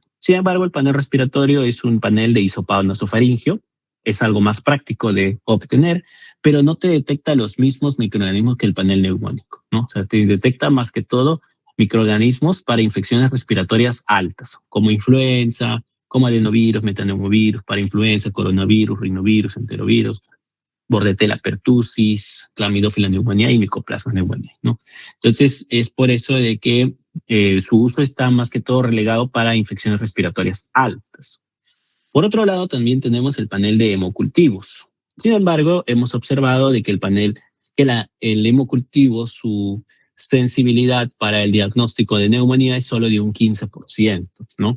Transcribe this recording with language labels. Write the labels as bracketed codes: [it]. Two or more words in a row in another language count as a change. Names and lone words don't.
[es] Sin embargo, el panel respiratorio es un panel de hisopado nasofaringeo, es algo más práctico de obtener, pero no te detecta los mismos microorganismos que el panel neumónico, ¿no? O sea, te detecta más que todo microorganismos para infecciones respiratorias altas, como influenza, como adenovirus, metaneumovirus, para influenza, coronavirus, rinovirus, enterovirus, Bordetella pertussis, Clamidófila neumonía y Mycoplasma neumonía, ¿no? Entonces, es por eso de que su uso está más que todo relegado para infecciones respiratorias altas. Por otro lado, también tenemos el panel de hemocultivos. Sin embargo, hemos observado de que el hemocultivo, su sensibilidad para el diagnóstico de neumonía es solo de un 15%, ¿no?